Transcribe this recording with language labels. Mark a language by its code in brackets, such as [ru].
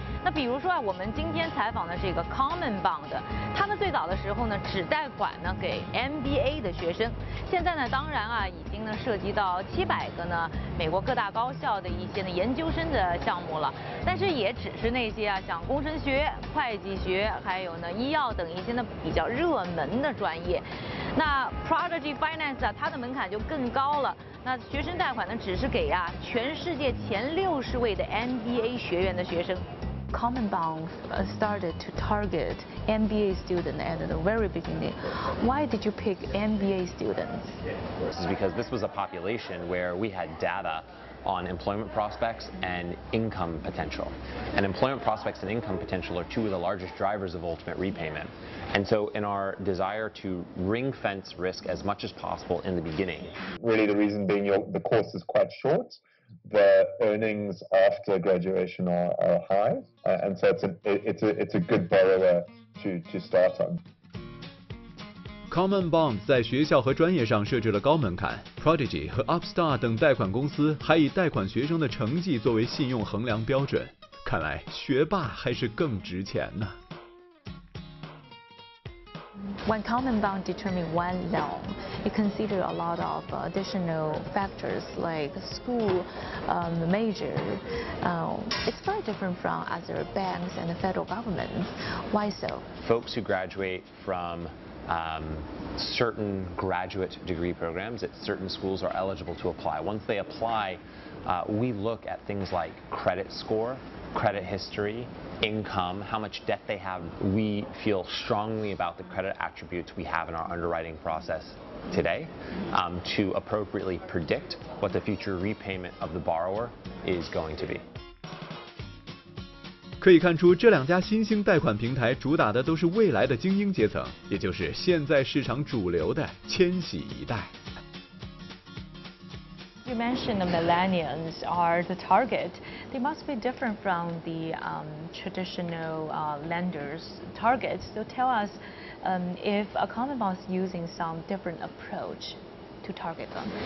[zh] 那比如说啊，我们今天采访的这个 Common Bond， 他们最早的时候呢只贷款呢给 MBA 的学生，现在呢当然啊已经呢涉及到700个呢美国各大高校的一些呢研究生的项目了，但是也只是那些啊像工程学、会计学，还有呢医药等一些呢比较热门的专业。那 Prodigy Finance 啊，它的门槛就更高了。那学生贷款呢只是给啊全世界前60位的 MBA 学院的学生。 [en] Common Bond started to target MBA students at the very beginning. Why did you pick MBA students? This is because this was a population where we had data on employment prospects and income potential. And employment prospects and income potential are two of the largest drivers of ultimate repayment. And so in our desire to ring fence risk as much as possible in the beginning. Really the reason being the course is quite short. The earnings after graduation are high, and so it's a good borrower to start on. [zh] Common Bond 在学校和专业上设置了高门槛 ，Prodigy 和 Upstart 等贷款公司还以贷款学生的成绩作为信用衡量标准。看来学霸还是更值钱呢。 [en] When Common Bond determine one loan, you consider a lot of additional factors like school, major. It's very different from other banks and the federal government. Why so? Folks who graduate from certain graduate degree programs at certain schools are eligible to apply. Once they apply, we look at things like credit score, credit history, income, how much debt they have. We feel strongly about the credit attributes we have in our underwriting process today to appropriately predict what the future repayment of the borrower is going to be. [zh] 可以看出，这两家新兴贷款平台主打的都是未来的精英阶层，也就是现在市场主流的千禧一代。 [en] You mentioned the millennials are the target. They must be different from the traditional lenders' targets. So tell us if a Common Bond is using some different approach to target them?